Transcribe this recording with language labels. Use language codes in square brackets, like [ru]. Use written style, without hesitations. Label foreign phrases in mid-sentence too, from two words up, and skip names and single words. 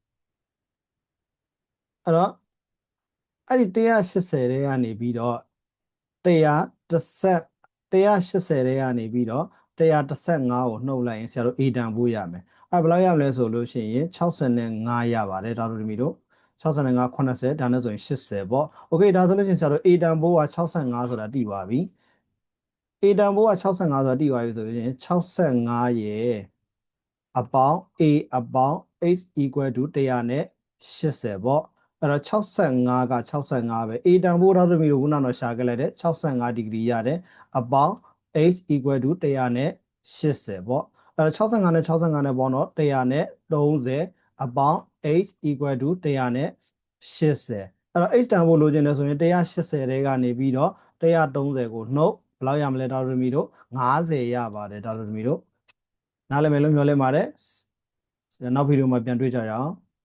[my] အဲ့တော့အဲ့ဒီ180တဲ့ကနေပြီးတော့180တဲ့ကနေပြီးတော့115ကိုနှုတ်လိုက်ရင်ဆရာတို့ a တန်ဖိုးရမယ်အဲ့ဘယ်လောက်ရမလဲဆိုလို့ရှိရင်65ရပါတယ်ဒါတို့တမီ တို့65 80ဒါနဲ့ဆိုရင်80ပေါ့โอเคဒါဆိုလို့ရှိရင်ဆရာတို့ a တန်ဖိုးက65ဆိုတာတိပါပြီ a တန်ဖိုးက65ဆိုတာတိပါ ပြီဆိုရင်65ရဲ့အပေါင်း a အပေါင်း h [en] equal to [my] 180 ပေါ့အဲ့တော့65က 65ပဲ a တန်ဖိုးတော့တမီတို့ခုနကတော့ရှာခဲ့လိုက်တယ်65ဒီဂရီရတယ်အပေါင်း h [en] equal to [my] 180 ပေါ့အဲ့တော့65နဲ့65နဲ့ပေါင်းတော့130အပေါင်း h [en] equal to [my] 180 အဲ့တော့ h တန်ဖိုးလိုချင်တယ်ဆိုရင်180တဲကနေပြီးတော့130ကိုနှုတ်ဘယ်လောက်ရမလဲဒါတို့တမီတို့50ရပါတယ်ဒါတို့တမီတို့နားလည်မယ်လို့မျှော်လင့်ပါတယ်နောက်ဗီဒီယိုမှာပြန်တွေ့ကြရအောင်